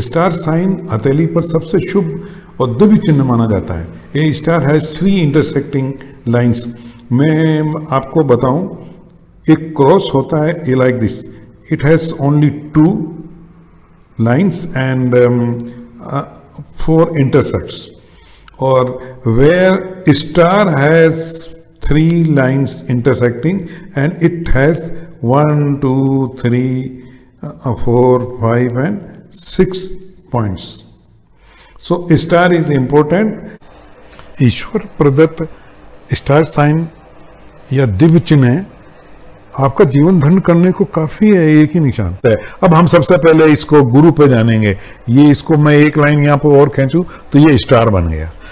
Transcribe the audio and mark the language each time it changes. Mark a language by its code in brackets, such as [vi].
[hi] Star sign हथेली पर सबसे शुभ और दिव्य चिन्ह माना जाता है। [en] ये star has 3 intersecting lines. मैं आपको बताऊं, एक क्रॉस होता है ये like this, it has only 2 lines and 4 intersects. और where star has 3 lines intersecting and it has 1, 2, 3, 4, 5 and 6 points. So star is important। [hi] ईश्वर प्रदत्त स्टार साइन या दिव्य चिन्ह आपका जीवन धन्य करने को काफी है, एक ही निशान है। अब हम सबसे पहले इसको गुरु पे जानेंगे। ये इसको मैं एक लाइन यहाँ पे और खींचूं तो ये स्टार बन गया।